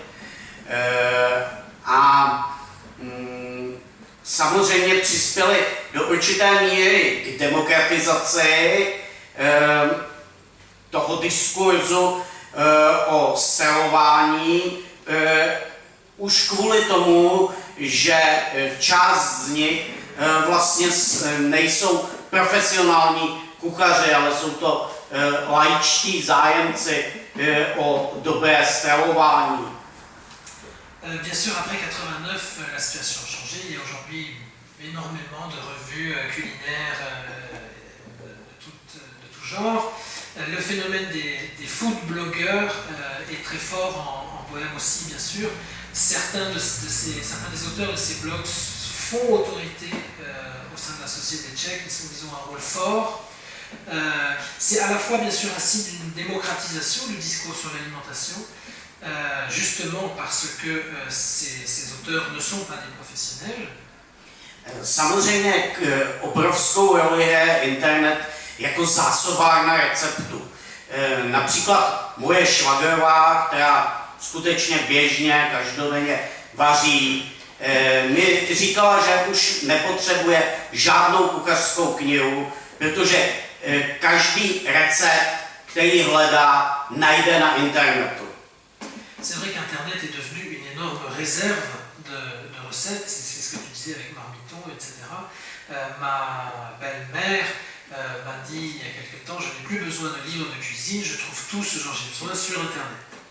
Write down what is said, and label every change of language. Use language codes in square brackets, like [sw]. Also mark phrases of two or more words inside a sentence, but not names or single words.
[cs] Samozřejmě přispěli do určité míry k demokratizaci toho diskurzu o stravování, už kvůli tomu, že část z nich vlastně nejsou profesionální kuchaři, ale jsou to laičtí zájemci o dobré stravování. [fr] Bien sûr, après 89, la situation a changé. Il y a aujourd'hui énormément de revues culinaires de tout genre. Le phénomène des food blogueurs est très fort en Bohème aussi, bien sûr. Certains des auteurs de ces blogs font autorité au sein de la société tchèque, ils ont un rôle fort. C'est à la fois, bien sûr, un signe d'une démocratisation du discours sur l'alimentation, justement parce que ces auteurs ne sont pas des professionnels. [cs] Samozřejmě obrovskou roli hraje internet jako zásobárna receptů. Například moje švagrová, která skutečně běžně, každodenně vaří, mi říkala, že už nepotřebuje žádnou kuchařskou knihu, protože každý recept, který hledá, najde na internetu. [fr] C'est vrai qu'Internet est devenu une énorme réserve de recettes, c'est ce que tu disais avec Marmiton, etc. Ma belle-mère m'a dit il y a quelque temps, je n'ai plus besoin de livres de cuisine, je trouve tout ce dont j'ai besoin sur Internet.